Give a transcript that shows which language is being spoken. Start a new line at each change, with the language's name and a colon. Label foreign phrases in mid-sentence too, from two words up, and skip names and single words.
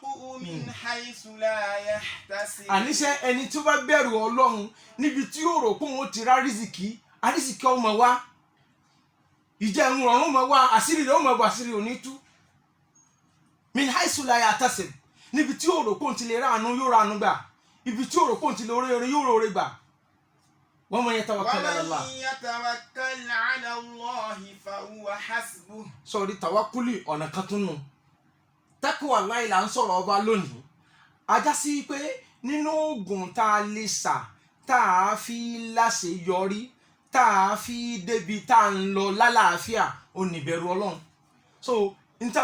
Yoruba: Àníṣe ẹni tí ó bá bẹ̀rù Ọlọ́run níbi tí yóò rò pé òun ti rá rìsìkì, àrísìkì ọmọ wa, ìjẹun ọ̀run ọmọ wa, àṣírí rẹ̀ ọmọ wa, àṣírí òní tú.
Arabic: من حيث لا يحتسب,
Yoruba: níbi tí yóò rò pé òun ti lè ráàánú yóò ráàánú gbà, ibi tí yóò rò pé òun ti lè oore yóò rò oore gbà.
Arabic: ومن يتوكل على الله. ومن يتوكل على الله فهو حسبه.
Yoruba: Sọ̀rí tàwákùlì ọ̀nà kan tún nù.
Arabic: تقوى الله
Yoruba: là ń sọ̀rọ̀ ọba lónìí. Ajá sí pé nínú oògùn tá a lè sà tá a fi láṣeyọrí tá a fi débi tá a ń lọ lálàáfíà ò ní ìbẹ̀rù Ọlọ́run.